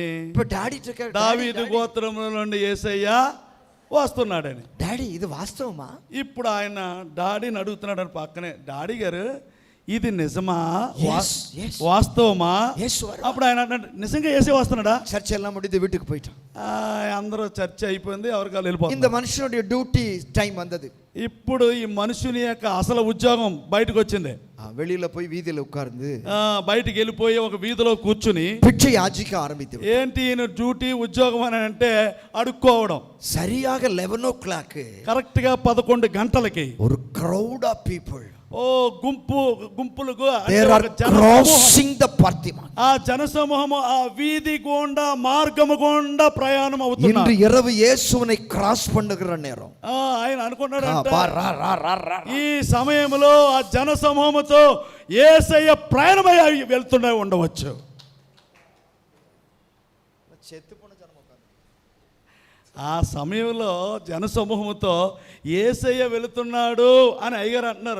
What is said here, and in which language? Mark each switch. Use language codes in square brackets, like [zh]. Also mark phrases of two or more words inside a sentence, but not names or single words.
[te] ఇప్పుడు డాడీ దావీదు గోత్రంలో నుండి యేసయ్య వస్తున్నాడని. డాడీ ఇది వాస్తవమా? ఇప్పుడు ఆయన డాడీని అడుగుతున్నాడు పక్కనే, డాడీ గారు ఇది నిజమా, వాస్తవమా? అప్పుడు ఆయన నిజంగా యేసే వస్తున్నాడా? [ta] చర్చ ఎல்லாம் முடிந்து வீட்டுக்கு போயிட்டான். [te] అందరూ చర్చ అయిపోయింది, ఎవరికి వెళ్ళిపోతుంది. [ta] இந்த மனுஷனுடைய டியூட்டி டைம் வந்தது. [te] ఇప్పుడు ఈ మనుషుని యొక్క అసలు ఉద్యోగం బయటకు వచ్చింది. [ta] வெளியில போய் வீதியில உட்கார்ந்து [te] బయటికి వెళ్ళిపోయి ఒక వీధిలో కూర్చుని భిక్ష యాచిక ఆరంభించాడు. ఏంటి ఈయన డ్యూటీ ఉద్యోగం అని అంటే అడుక్కోవడం. సరియాగా 11 o'clock కరెక్ట్ గా 11 గంటలకి [en] ఒక crowd of people, [te] గుంపులుగా ఆ జనసమూహము ఆ వీధి గుండా మార్గము గుండా ప్రయాణం అవుతున్నారు. [ta] இரவு இயேசுவை క్రాస్ பண்ணுகிற நேரம். [te] ఆయన అనుకున్నాడు ఈ సమయంలో ఆ జనసమూహముతో యేసయ్య ప్రయాణమై వెళ్తూనే ఉండవచ్చు. ఆ సమయంలో జనసమూహంతో యేసయ్య వెళుతున్నాడు అని అయ్యగారు అంటున్నారు.